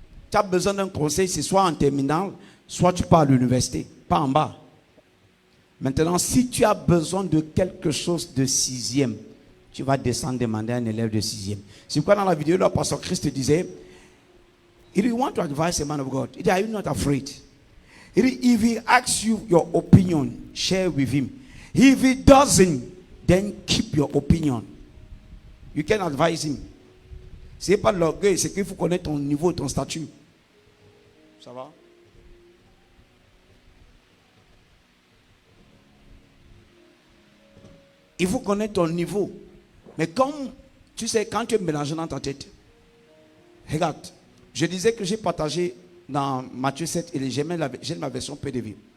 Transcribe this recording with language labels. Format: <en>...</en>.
<fr>Tu as besoin d'un conseil, c'est soit en terminale, soit tu pars à l'université, pas en bas. Maintenant, si tu as besoin de quelque chose de 6e, tu vas descendre demander à un élève de 6e. C'est pourquoi dans la vidéo, le pasteur Christ disait,</fr> <en>if you want to advise a man of God, are you not afraid? If he asks you your opinion, share with him. If he doesn't, then keep your opinion. You can advise him.</en> <fr>Ce n'est pas l'orgueil, c'est qu'il faut connaître ton niveau, ton statut. Ça va? Il faut connaître ton niveau. Mais comme, tu sais, quand tu es mélangé dans ta tête, regarde, je disais que j'ai partagé dans Matthieu 7 et j'ai ma version PDV.</fr>